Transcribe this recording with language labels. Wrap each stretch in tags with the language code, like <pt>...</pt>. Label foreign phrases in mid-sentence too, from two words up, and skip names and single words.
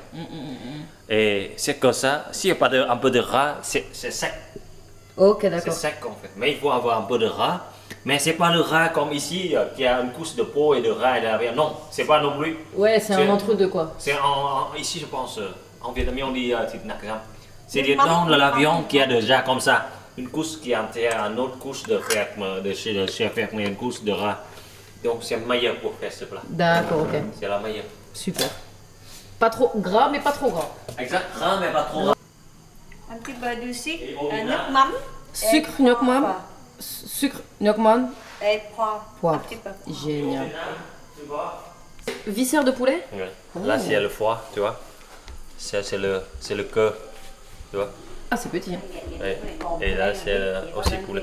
<fr>Et c'est que ça, s'il n'y a pas un peu de gras, c'est sec. Ok, C'est d'accord. sec en fait. Mais il faut avoir un peu de gras. Mais c'est pas le gras comme ici, qui a une couche de peau et de gras et de la viande. Non, c'est pas non plus. Ouais, c'est C'est- un entre-deux quoi. C'est ici, je pense, en vietnamien, on dit</fr> <vi>thịt nạc răm.</vi> <fr>C'est-à-dire dans la viande qui a déjà comme ça, une couche qui enterre une autre couche de ferme, de chez le chef ferme, une couche de gras. Donc c'est meilleur pour faire ce plat. D'accord, ok. C'est la meilleure. Super. Pas trop gras, mais pas trop gras. Exact, gras mais pas trop gras. Un petit peu de sucre, Et au vinaigre.</fr> <vi>nước mắm.</vi> <fr>Sucre,</fr> <vi>nhok mam.</vi> <fr>Poivre. Sucre,</fr> <vi>nhok mam.</vi> <fr>Et poivre. Poivre. Un petit peu. Génial. Viscère de poulet? Ouais. Là, c'est le foie, tu vois. Ça, c'est le cœur, tu vois. Ah, c'est petit. Hein. Ouais. Et là, c'est aussi poulet.</fr>